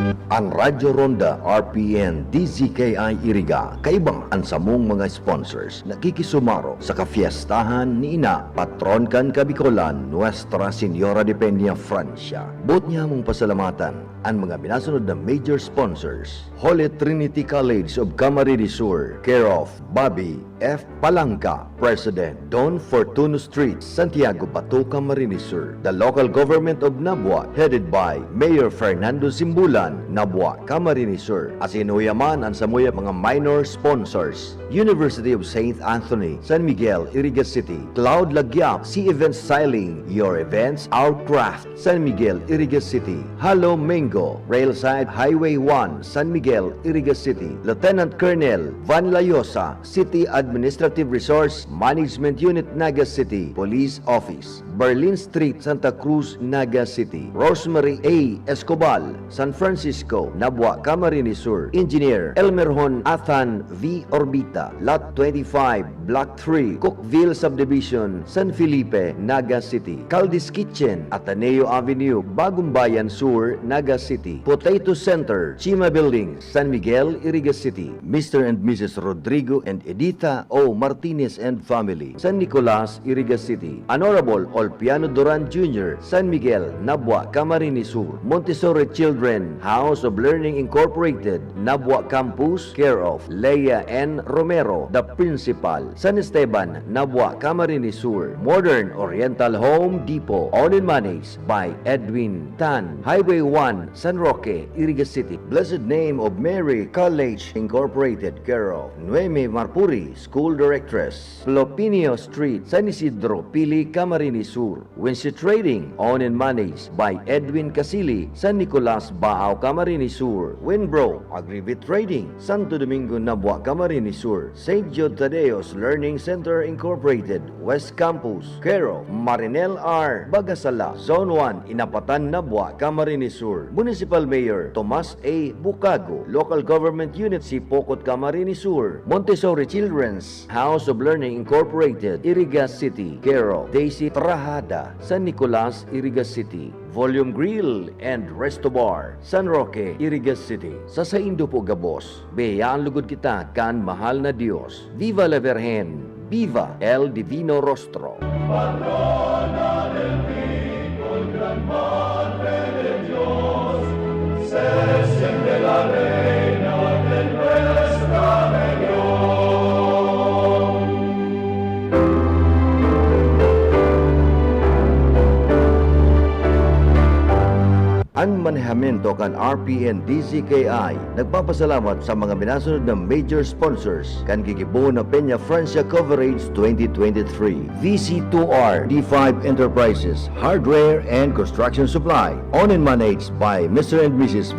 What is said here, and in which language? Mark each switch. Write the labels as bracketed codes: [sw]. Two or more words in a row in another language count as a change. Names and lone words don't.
[bik] Ang Radyo Ronda, RPN, DZKI Iriga, kaibang ansamong mga sponsors nakikisumaro sa kafiestahan ni Ina, Patron kan Kabikolan, Nuestra Señora de Peña, Francia. Buot niya mong pasalamatan ang mga binasunod na [en] major sponsors. Holy Trinity College of Camarines Sur, care of Bobby F. Palangka, President, Don Fortuno Street, Santiago, Bato, Camarines Sur. The local government of Nabua, headed by Mayor Fernando Simbulan, Nabua, Camarines Sur. [bik] Asinuyaman ang samuya mga [en] minor sponsors. University of St. Anthony, San Miguel, Iriga City. Cloud Lagyap, Sea Events Sailing, your events, our craft. San Miguel, Iriga City. Halo Mango, Railside Highway 1, San Miguel, Iriga City. Lieutenant Colonel Van Layosa, City Administrative Resource Management Unit, Naga City. Police Office, Berlin Street, Santa Cruz, Naga City. Rosemary A. Escobal, San Francisco, Nabua, Camarines Sur. Engineer Elmerhon Athan V. Orbita, Lot 25, Block 3, Cookville Subdivision, San Felipe, Naga City. Caldi's Kitchen, Ateneo Avenue, Bagong Bayan Sur, Naga City. Potato Center, Chima Building, San Miguel, Iriga City. Mr. and Mrs. Rodrigo and Edita O. Martinez and family, San Nicolas, Iriga City. Honorable Olpiano Duran Jr., San Miguel, Nabua, Camarines Sur. Montessori Children House of Learning Incorporated, Nabua Campus, care of Leia N. Romero, the principal. San Esteban, Nabua, Camarines Sur. Modern Oriental Home Depot, owned and managed by Edwin Tan. Highway 1, San Roque, Iriga City. Blessed Name of Mary College Incorporated, care of Nueme Marpuri, School Directress. Lopinio Street, San Isidro, Pili, Camarines Sur. Wincy Trading, owned and managed by Edwin Casili, San Nicolas, Baao, Camarines Sur. Winbro, Agribit Trading, Santo Domingo, Nabua, Camarines Sur. St. Jude Tadeos Learning Center Incorporated, West Campus, care of Marinel R. Bagasala, Zone 1, Inapatan, Nabua, Camarines Sur. Municipal Mayor Tomas A. Bucago, Local Government Unit Sipokot, Camarines Sur. Montessori Children's House of Learning Incorporated, Iriga City, care of Daisy Trahada, San Nicolas, Iriga City. Volume Grill and Resto Bar, San Roque, Iriga City. [bik] Sa Saindo po Gabos, biyayaan lugod kita kan mahal na Diyos. [es] Viva la Virgen, viva el Divino Rostro. Patrona del BICOL, gran madre de Dios, se siente la reina de nuestra región. [bik] Ang manehamiento kan RPN DZKI nagpapasalamat sa mga binasunod na [en] major sponsors [bik] kan gigibuo na Peña Francia Coverage 2023, VC2R, D5 Enterprises, [en] Hardware and Construction Supply, owned and managed by Mr. and Mrs.